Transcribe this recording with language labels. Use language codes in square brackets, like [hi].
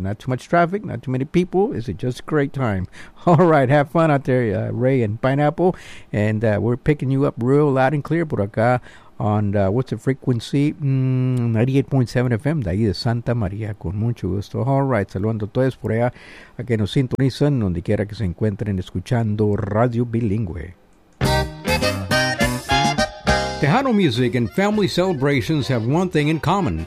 [en] Not too much traffic, not too many people. Is it just a great time? All right, have fun out there, Ray and Pineapple. And we're picking you up real loud and clear [es] por acá [en] on, what's the frequency? [es] 98.7 FM, de ahí de Santa María, con mucho gusto. [en] All right, [es] saludando a todos por allá a que nos sintonizan, donde quiera que se encuentren escuchando Radio Bilingüe. [en] Tejano music and family celebrations have one thing in common.